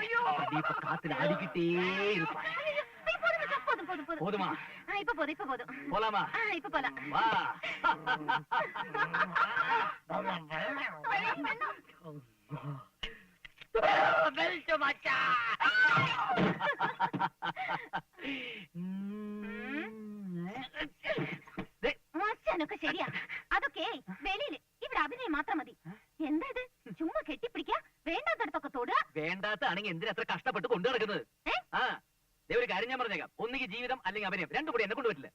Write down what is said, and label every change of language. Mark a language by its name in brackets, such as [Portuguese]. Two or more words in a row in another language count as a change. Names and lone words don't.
[Tamil] இப்ப காத்துல அடிக்கிட்டே இருப்பான். போதுமா? இப்ப போதும். போலாமா? இப்ப போலாம். வா. பெல்ட் மச்சான். [Malayalam] ശരിയാ, അതൊക്കെ വെളിയില്. ഇവിടെ അഭിനയം മാത്രം മതി. എന്താ ഇത്? ചുമ്മാ കെട്ടിപ്പിടിക്ക, വേണ്ടാത്തടത്തൊക്കെ തൊടുക. വേണ്ടാത്താണെങ്കിൽ എന്തിനാ അത്ര കഷ്ടപ്പെട്ട് കൊണ്ടു നടക്കുന്നത്? ഒരു കാര്യം ഞാൻ പറഞ്ഞേക്കാം, ഒന്നുകിൽ ജീവിതം അല്ലെങ്കിൽ അഭിനയം, രണ്ടും കൂടി എന്നെ കൊണ്ട് പറ്റില്ല.